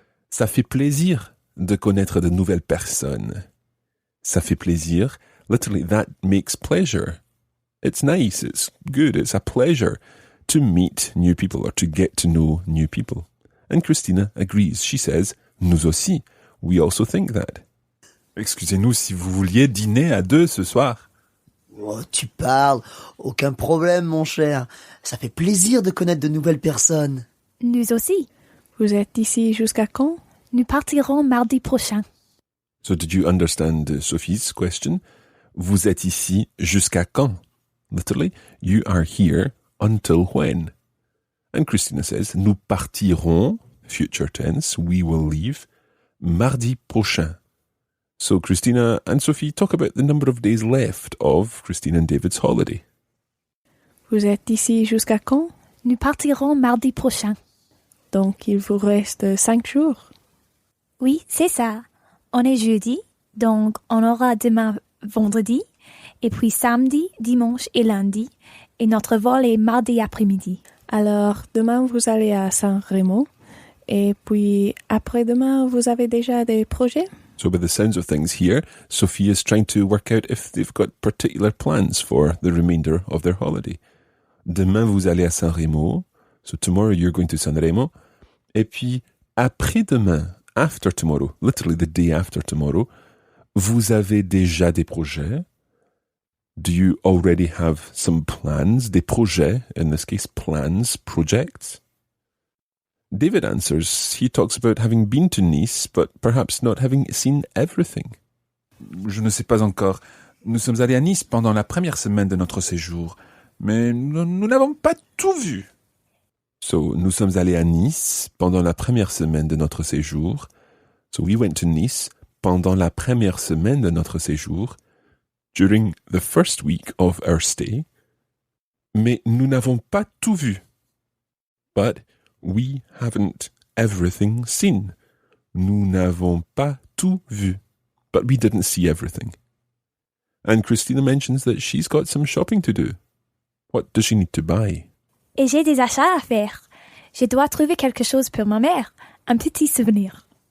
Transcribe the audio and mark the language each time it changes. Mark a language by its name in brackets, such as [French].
[French] Ça fait plaisir de connaître de nouvelles personnes. Ça fait plaisir. [English] Literally, that makes pleasure. It's nice, it's good, it's a pleasure to meet new people or to get to know new people. And Christina agrees. She says, [French] nous aussi. [English] We also think that. [French] Excusez-nous si vous vouliez dîner à deux ce soir. Oh, tu parles. Aucun problème, mon cher. Ça fait plaisir de connaître de nouvelles personnes. Nous aussi. Vous êtes ici jusqu'à quand? Nous partirons mardi prochain. [English] So did you understand Sophie's question? [French] Vous êtes ici jusqu'à quand? [English] Literally, you are here until when? And Christina says, [French] nous partirons, [English] future tense, we will leave, [French] mardi prochain. [English] So Christina and Sophie talk about the number of days left of Christine and David's holiday. [French] Vous êtes ici jusqu'à quand? Nous partirons mardi prochain. Donc, il vous reste 5 jours. Oui, c'est ça. On est jeudi, donc on aura demain vendredi, et puis samedi, dimanche et lundi, et notre vol est mardi après-midi. Alors, demain, vous allez à Saint-Rémy. Et puis, après-demain, vous avez déjà des projets? [English] So by the sounds of things here, Sophie is trying to work out if they've got particular plans for the remainder of their holiday. [French] Demain, vous allez à Saint-Rémy. [English] So tomorrow, you're going to Saint-Rémy. [French] Et puis, après-demain, [English] after tomorrow, literally the day after tomorrow, [French] vous avez déjà des projets? [English] Do you already have some plans? Des projets, in this case, plans, projects? David answers, he talks about having been to Nice, but perhaps not having seen everything. [French] Je ne sais pas encore. Nous sommes allés à Nice pendant la première semaine de notre séjour, mais nous n'avons pas tout vu. So, nous sommes allés à Nice pendant la première semaine de notre séjour. [English] So, we went to Nice [French] pendant la première semaine de notre séjour, [English] during the first week of our stay. [French] Mais nous n'avons pas tout vu. [English] But we haven't everything seen. [French] Nous n'avons pas tout vu. [English] But we didn't see everything. And Christina mentions that she's got some shopping to do. What does she need to buy? [French] Et j'ai des achats à faire. Je dois trouver quelque chose pour ma mère, un petit souvenir.